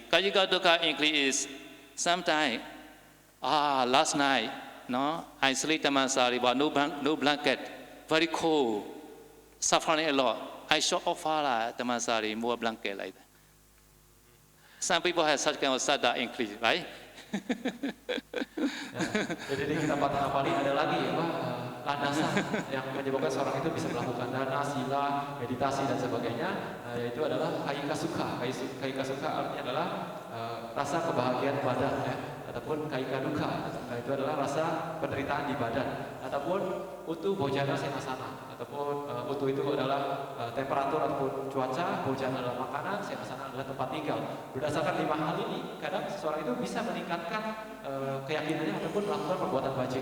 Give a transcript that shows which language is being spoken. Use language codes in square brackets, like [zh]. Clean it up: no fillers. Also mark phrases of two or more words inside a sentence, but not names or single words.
[pi] Kajika Dukha [en] increase is sometime. Last night, no, I sleep Dhammasari, but no blanket, very cold, suffering a lot. I should offer Dhammasari more blanket like that. Some people have such kind of Saddha increase, right? [id] Jadi kita patah kali ada lagi landasan yang menyebabkan seorang itu bisa melakukan dana, sila, meditasi dan sebagainya, yaitu adalah [pi] kaika sukha. Kaika sukha [id] artinya adalah rasa kebahagiaan badan, ataupun [pi] kaika dukkha, [id] itu adalah rasa penderitaan di badan, ataupun [pi] utu bojana senasana, [id] ataupun utu itu adalah temperatur ataupun cuaca, bojana adalah makanan, senasana adalah tempat tinggal. Berdasarkan 5 hal ini, kadang seseorang itu bisa meningkatkan keyakinannya ataupun melakukan perbuatan bajik.